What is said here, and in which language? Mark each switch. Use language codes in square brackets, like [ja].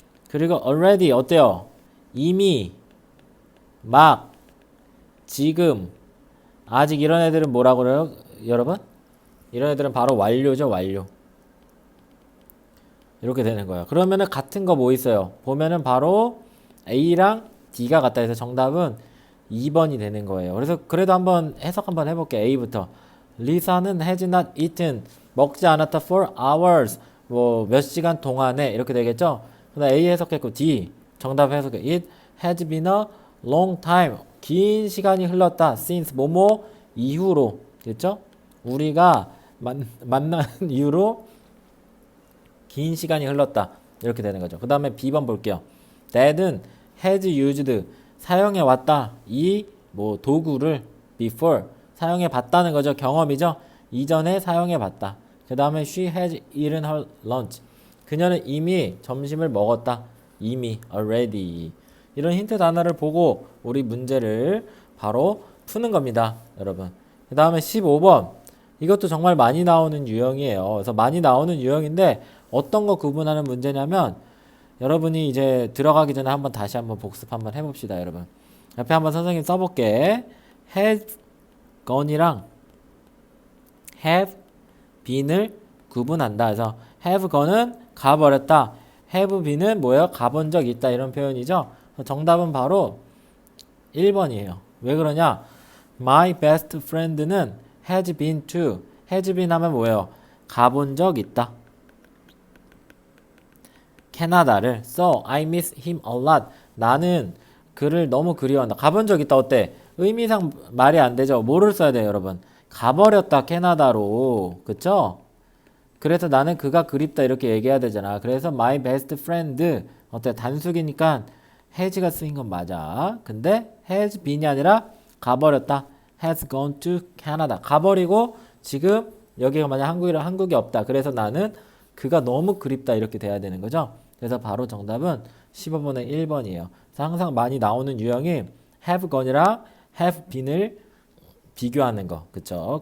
[ko] 그리고 already 어때요? 이미, 막, 지금, 아직 이런 애들은 뭐라고 그래요? 여러분? 이런 애들은 바로 완료죠, 완료. 이렇게 되는 거예요. 그러면은 같은 거 뭐 있어요? 보면은 바로 A랑 D가 같다 해서 정답은 2번이 되는 거예요. 그래서 그래도 한번 해석 한번 해볼게요. A부터. [en] 리사는 has not eaten. [ko] 먹지 않았다 [en] for hours. [ko] 뭐 몇 시간 동안에 이렇게 되겠죠? 그다음 A 해석했고 D 정답 해석해. [en] It has been a long time. [ko] 긴 시간이 흘렀다. since 뭐뭐 이후로. 됐죠? 우리가 만난 이후로 긴 시간이 흘렀다. 이렇게 되는 거죠. 그 다음에 B번 볼게요. Dad은 [en] has used [ko] 사용해 왔다. 이 뭐 도구를 before 사용해 봤다는 거죠. 경험이죠. 이전에 사용해 봤다. 그 다음에 [en] she has eaten her lunch. [ko] 그녀는 이미 점심을 먹었다. 이미 already. 이런 힌트 단어를 보고 우리 문제를 바로 푸는 겁니다. 여러분. 그 다음에 15번. 이것도 정말 많이 나오는 유형이에요. 그래서 많이 나오는 유형인데 어떤 거 구분하는 문제냐면 여러분이 이제 들어가기 전에 한번 다시 한번 복습 한번 해봅시다. 여러분. 옆에 한번 선생님 써볼게. have gone이랑 have been을 구분한다. 그래서 [en] have gone [ko] 은 가버렸다. [en] have been [ko] 은 뭐예요? 가본 적 있다. 이런 표현이죠. 정답은 바로 1번이에요. 왜 그러냐? [en] My best friend는 has been to. [ko] has been 하면 뭐예요? 가본 적 있다. 캐나다를. [en] So I miss him a lot. [ko] 나는 그를 너무 그리워한다. 가본 적 있다. 어때? 의미상 말이 안 되죠. 뭐를 써야 돼요, 여러분? 가버렸다, 캐나다로. 그쵸? 그래서 나는 그가 그립다 이렇게 얘기해야 되잖아. 그래서 [en] my best friend [ko] 어때? 단수기니까 has가 쓰인 건 맞아. 근데 [en] has been [ko] 이 아니라 가버렸다. [en] has gone to Canada. [ko] 가버리고 지금 여기가 만약 한국이 없다. 그래서 나는 그가 너무 그립다 이렇게 돼야 되는 거죠. 그래서 바로 정답은 15번의 1번이에요. 그래서 항상 많이 나오는 유형이 have gone이랑 have been을 비교하는 거. 그쵸?